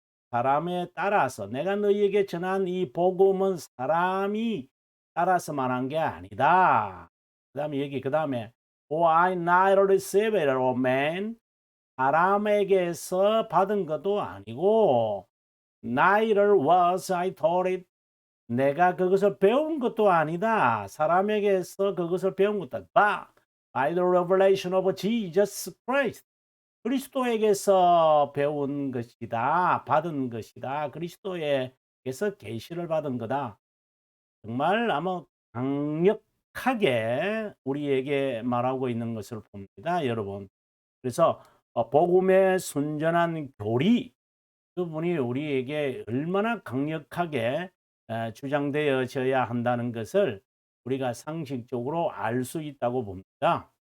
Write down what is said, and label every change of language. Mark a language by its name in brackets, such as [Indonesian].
[Korean] 사람에 따라서 내가 너희에게 전한 이 복음은 사람이 따라서 말한 게 아니다. 그다음에 여기 그다음에 [English] "For I neither received it of man." [Korean] 사람에게서 받은 것도 아니고 [English] "neither was I taught it." [Korean] 내가 그것을 배운 것도 아니다. 사람에게서 그것을 배운 것도 아니다. [English] By the revelation of Jesus Christ. [Korean] 그리스도에게서 배운 것이다. 받은 것이다. 그리스도에게서 계시를 받은 거다. 정말 아마 강력하게 우리에게 말하고 있는 것을 봅니다, 여러분. 그래서 복음의 순전한 교리, 그분이 우리에게 얼마나 강력하게 주장되어져야 한다는 것을 우리가 상식적으로 알 수 있다고 봅니다.